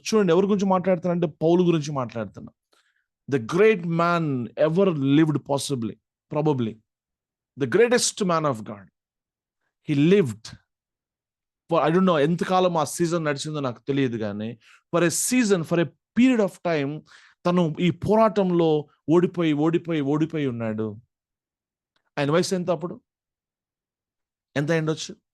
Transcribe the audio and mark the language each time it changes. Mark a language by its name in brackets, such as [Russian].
[Telugu] చూడండి ఎవరి గురించి మాట్లాడుతున్నా అంటే పౌలు గురించి మాట్లాడుతున్నా. [English] The great man ever lived, probably the greatest man of God. He lived for, I don't know [Telugu] ఎంతకాలం ఆ సీజన్ నడిచిందో నాకు తెలియదు, కానీ [English] for a period of time [Telugu] తను ఈ పోరాటంలో ఓడిపోయి ఉన్నాడు. ఆయన వయసు ఎంత అప్పుడు? ఎంత అయిండొచ్చు?